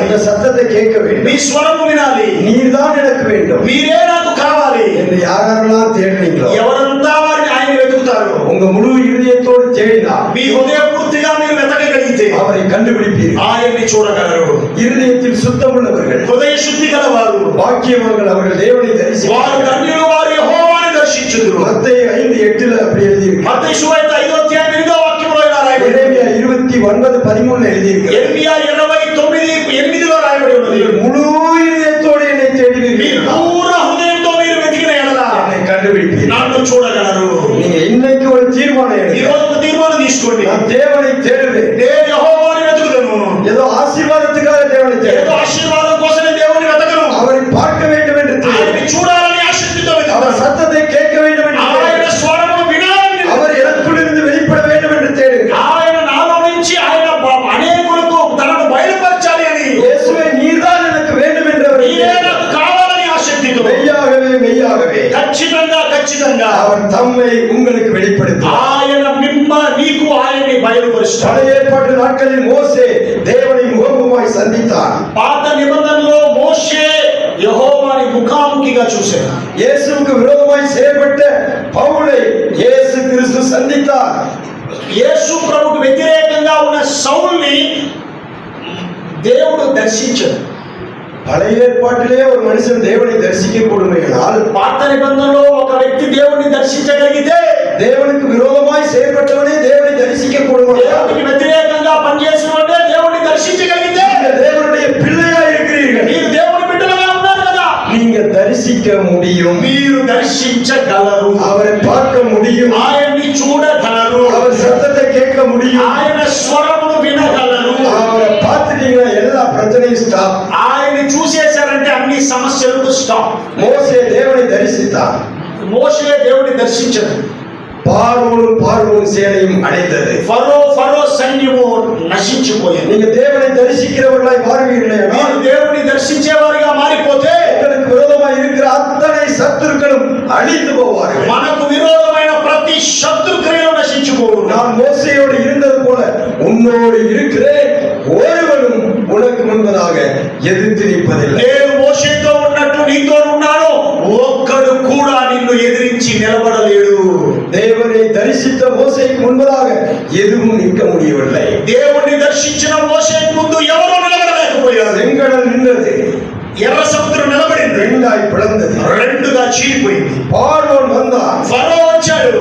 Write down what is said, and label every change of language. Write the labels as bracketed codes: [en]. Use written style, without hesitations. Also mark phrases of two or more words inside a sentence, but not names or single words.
[ta] இந்த சத்தத்தை கேட்க [te] మీ [ta] வேண்டும், [te] స్వరము వినాలి, [ta] நீர்தான் எனக்கு வேண்டும் [te] మీరే నాకు కావాలి [ta] என்று யாரெல்லாம் தேடுறீங்களோ [te] ఎవరంతా వారిని ఆయన వెతుకుతారు. [ta] உங்க முழு இதயத்தோடு தேடினால் [te] మీ హృదయపూర్తిగా మీరు వెతకగలిగితే [ta] அவரை கண்டுபிடிப்பீர்கள். [te] ఆయన్ని చూడగలరు. [ta] இருதயத்தில் சுத்தமுள்ளவர்கள் [te] హృదయ శుద్ధి గలవారు [ta] பாக்கியவான்கள், அவர்கள் தேவனை தரிசி. [te] వారు ధన్యులు, వారు యెహోవాను దర్శించుదురు. [ta] மத்தேயு 5:8 அப்படி எழுதியிருக்கு. [te] మత్తయి సువార్త 5:8 వాక్యంలో ఇలా రాయబడింది. [ta] எரேமியா 29:13 எழுதியிருக்கு. [te] యెర్మీయా 29:8లో రాయబడి ఉన్నది. [ta] முழு இதயத்தோடு என்னை [te] మీ [ta] தேடுவீர்கள், [te] పూర్ణ హృదయంతో మీరు వెతికిన ఎడల [ta] என்னை கண்டுபிடிப்பீர்கள். [te] నన్ను చూడగలరు. [ta] நீங்க இன்னைக்கு ஒரு தீர்மானம் [te] ఈ [ta] எடுங்க. [te] రోజు ఒక తీర్మానం తీసుకోండి. [ta] நான் தேவனை தேடுவேன். [te] నేను యెహోవాను వెతుకుదను. [ta] ஏதோ ఆశీర్వాదத்துக்காக தேவனை [te] ఏదో [ta] தேடுவேன். [te] ఆశీర్వాదం కోసం నేను దేవుని వెతకను. [ta] அவரை பார்க்க வேண்டும் என்று [te] ఆయన్ని [ta] தேடுவேன். [te] చూడాలని ఆసక్తితో [ta] அவர் [te] వెతుకుతాను. [ta] சத்தத்தை கேட்க வேண்டும் என்று [te] ఆయన [ta] தேடுவேன். [te] స్వరమును వినాలని [ta] அவர் எனக்குள்ளிருந்து வெளிப்பட வேண்டும் என்று தேடுவேன். [te] ఆయన నాలో నుంచి ఆయన అనేకులకు తనను బయలుపరచాలి అని, [ta] இயேசுவே நீர்தான் எனக்கு வேண்டும் என்று அவர் [te] మీరే నాకు కావాలని ఆసక్తితో [ta] மெய்யாகவே மெய்யாகவே [te] ఖచ్చితంగా [ta] அவர் தம்மை உங்களுக்கு வெளிப்படுத்தினார். [te] ఆయన నీకు ఆయన్ని బయలుపరుస్తాడు. [ta] பழைய ஏற்பாட்டு நாட்களில் மோசே தேவனை முகமுகமாய் சந்தித்தார். [te] పాత నిబంధనలో మోషే యెహోవాని ముఖాముఖిగా చూశాడు. [ta] இயேசுவுக்கு விரோதமாய் செயல்பட்ட பவுலை இயேசு கிறிஸ்து சந்தித்தார். [te] యేసు ప్రభువుకు వ్యతిరేకంగా ఉన్న సౌల్ని దేవుడు దర్శించాడు. [ta] பழைய ஏற்பாட்டிலே ஒரு மனுஷன் தேவனை தரிசிக்க கூடுமையானால், [te] పాత నిబంధనలో ఒక వ్యక్తి దేవుడిని దర్శించగలిగితే, [ta] தேவனுக்கு விரோதமாய் செயல்பட்டவனே தேவனை தரிசிக்க கூடுமையானால், [te] దేవుడికి వ్యతిరేకంగా పనిచేసిన వాడే దేవుడిని దర్శించగలిగితే, [ta] நீங்கள் தேவனுடைய பிள்ளையா இருக்கிறீர்கள், [te] మీరు దేవుని బిడ్డలుగా ఉన్నారు కదా, [ta] நீங்க தரிசிக்க முடியும், [te] మీరు దర్శించగలరు, [ta] அவரை பார்க்க முடியும், [te] ఆయన్ని చూడగలరు, [ta] அவர் சத்தத்தை கேட்க முடியும். [te] ఆయన స్వరమును వినగలరు. [ta] அவரை பார்த்துட்டீங்கன்னா எல்லா பிரச்சனையும் ஸ்டாப். [te] ఆయన్ని చూసేశారంటే అన్ని సమస్యలకు స్టాప్. [ta] மோசே தேவனை தரிசித்தார். [te] మోషే దేవుడిని దర్శించాడు. [ta] பார்வோன் சேனையும் அடைந்தது. [te] ఫరో సైన్యము నశించిపోయింది. [ta] நீங்க தேவனை தரிசிக்கிறவர்களாய் மாறுவீர்களே, [te] మీరు దేవుని దర్శించేవారిగా మారిపోతే [ta] உங்களுக்கு விரோதமாய் இருக்கிற அத்தனை சத்துருக்களும் அழிந்து போவார்கள். [te] మనకు విరోధమైన ప్రతి శత్రు క్రియలు నశించిపోవును. [ta] நான் மோசேயோடு இருந்தது போல உன்னோடு இருக்கிறேன், ஒருவனும் உனக்கு முன்பதாக எதிர்த்து நிற்பதில்லை. [te] నేను మోషేతో ఉన్నట్టు నీతో ఉన్నాను, ఒక్కడు కూడా నిన్ను ఎదిరించి నిలబడలేడు. [ta] தேவனை தரிசித்த மோசேக்கு முன்பதாக எதுவும் நிற்க முடியவில்லை. [te] దేవుణ్ణి దర్శించిన మోషేకు ముందు ఎవరూ నిలబడలేకపోయారు. [ta] செங்கடல் நின்றது, [te] ఎర్ర సముద్రం నిలబడింది, [ta] ரெண்டாய் பிளந்தது, [te] రెండుగా చీలిపోయింది. [ta] பார்வோன் வந்தான், [te] ఫరో వచ్చాడు,